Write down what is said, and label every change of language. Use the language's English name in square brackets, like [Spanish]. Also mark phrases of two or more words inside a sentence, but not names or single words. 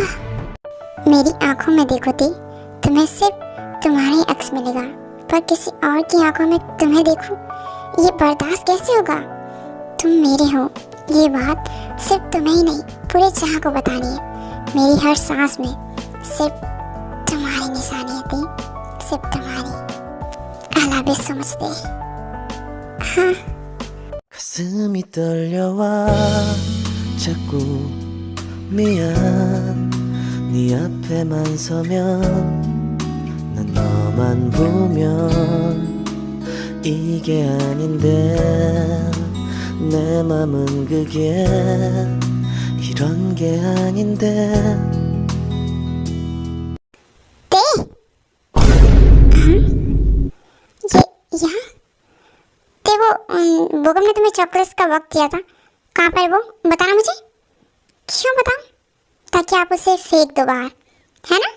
[Hindi] मेरी आंखों में देखो तुम्हें सिर्फ तुम्हारी अक्स मिलेगा, पर किसी और की आंखों में तुम्हें देखूं, ये बर्दाश्त कैसे होगा? तुम मेरे हो, ये बात सिर्फ तुम्हें ही नहीं पूरे जहां को बतानी है। मेरी हर सांस में सिर्फ तुम्हारी निशानी है, सिर्फ तुम्हारी। [English] I love you so much, [Hindi] हाँ। [Korean] 가슴이 떨려와 자꾸 미안 네 앞에만 서면 난 너만 보면 이게 아닌데 내 맘은 그게 이런 게 아닌데 [Hindi] भूकंप ने तुम्हें चॉकलेट्स का वक्त दिया था, कहाँ पर वो बताना मुझे? क्यों बताऊं? ताकि आप उसे फेंक दो बाहर, है ना?